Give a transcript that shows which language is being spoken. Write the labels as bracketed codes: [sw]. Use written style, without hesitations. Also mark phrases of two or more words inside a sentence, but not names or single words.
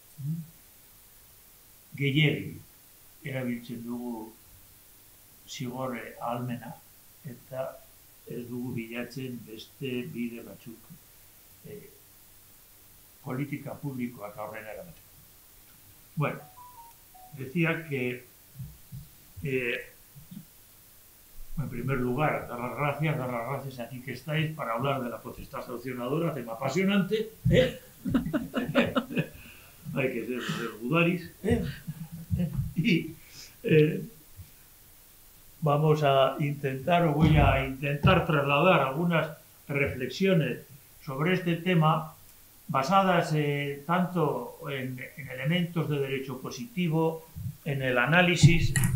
[eu] Gehiegi erabiltzen dugu zigorre ahalmena eta ez dugu bilatzen beste bide batzuk politika publikoak aurrera eramateko. [es] Bueno, decía que en primer lugar, dar las gracias aquí que estáis para hablar de la potestad sancionadora, tema apasionante, hay que ser gudaris, y vamos a intentar, o voy a intentar trasladar algunas reflexiones sobre este tema basadas tanto en elementos de derecho positivo, en el análisis